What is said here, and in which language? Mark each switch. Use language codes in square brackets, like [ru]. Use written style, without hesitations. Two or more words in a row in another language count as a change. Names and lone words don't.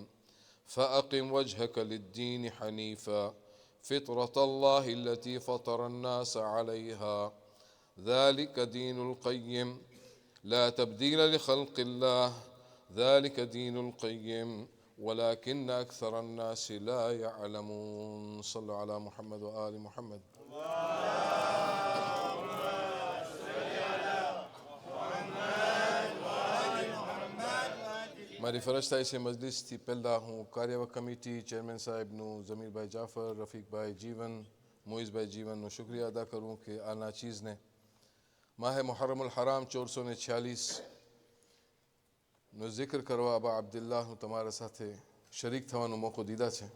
[ar] فأقم وجهك للدين حنيفا فطرة الله التي فطر الناس عليها، ذلك دين القيم، لا تبديل لخلق الله، ذلك دين القيم ولكن أكثر الناس لا يعلمون. صلوا على محمد وآل محمد. [gu] મારી ફરજ થાય છે મજલિસથી પહેલાં હું કાર્યવાહક કમિટી ચેરમેન સાહેબનું, ઝમીરભાઈ જાફર, રફીકભાઈ જીવન, મોઇઝભાઈ જીવનનો શુક્રિયા અદા કરું કે આ નાચીઝને માહે મુહર્રમુલ હરામ 1446નો જિક્ર કરવા અબા અબ્દુલ્લાહનું તમારા સાથે શરીક થવાનો મોકો દીધા છે.